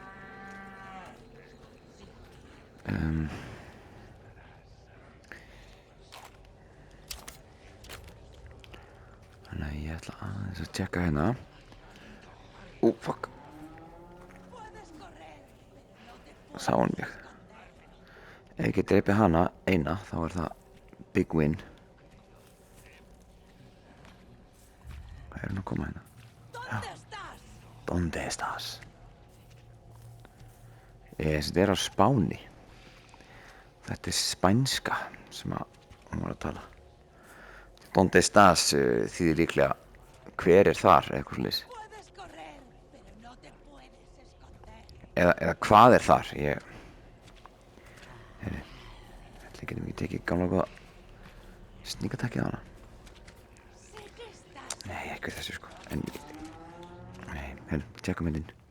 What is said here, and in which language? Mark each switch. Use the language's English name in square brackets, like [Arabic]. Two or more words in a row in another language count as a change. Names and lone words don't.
[Icelandic] Þannig að ég ætla aðeins að tjekka hérna. Fuck. Sá hann mig. Ef ég get dreipið hana eina, þá er það [English] big win. [Icelandic] Hvað er hún að koma hérna? [Spanish] ¿Dónde estás? [Icelandic] Þetta er á Spáni. Þetta er spænska sem hún var að tala. [Spanish] ¿Dónde estás [Icelandic] þýðir líklega hver er þar eða eitthvað svoleiðis. Eða hvað er þar? Ætli getum ekki tekið gamla góða sníkatakið á hana. Nei, ekki þessu sko. Nei, tjekkum myndin.